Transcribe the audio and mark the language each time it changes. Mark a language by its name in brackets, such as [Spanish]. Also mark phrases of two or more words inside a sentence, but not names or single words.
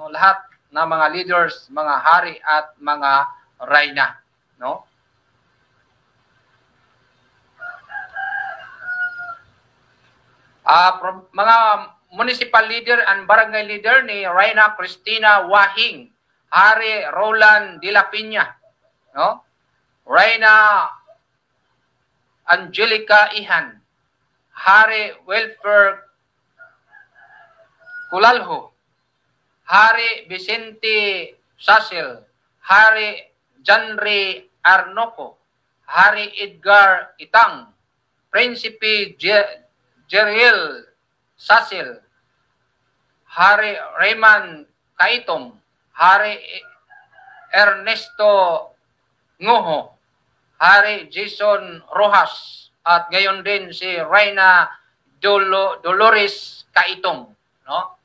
[Filipino] Lahat na mga leaders, mga hari at mga reyna, no? Mga [English] municipal leader and barangay leader [Filipino] ni Reyna Cristina Wahing, Hari Roland de la Piña, no? Reyna Angelica Ihan, Hari Welfare Kulalho, Hari Vicente Sasil, Hari Janri Arnoco, Hari Edgar Itang, Prinsipe Jeriel Sasil, Hari Raymond Kaitom, Hari Ernesto Ngoho, Hari Jason Rojas, at ngayon din si Reyna Dolores Kaitom, no?